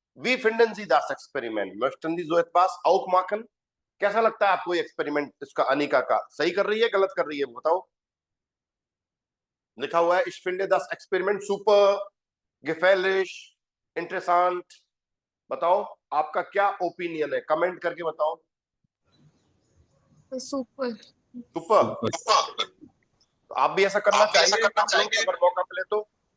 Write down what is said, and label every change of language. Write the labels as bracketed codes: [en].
[de] Wie finden Sie das Experiment? Möchten Sie so etwas auch machen? [hi] कैसा लगता है आपको ये एक्सपेरिमेंट इसका अनिका का? सही कर रही है, गलत कर रही है, बताओ. लिखा हुआ है [de] ich finde das Experiment super, gefährlich, interessant. [hi] बताओ आपका क्या ओपिनियन है, कमेंट करके बताओ. [de] Super. [hi] सुपर. तो आप भी ऐसा करना चाहिए अगर मौका मिले तो.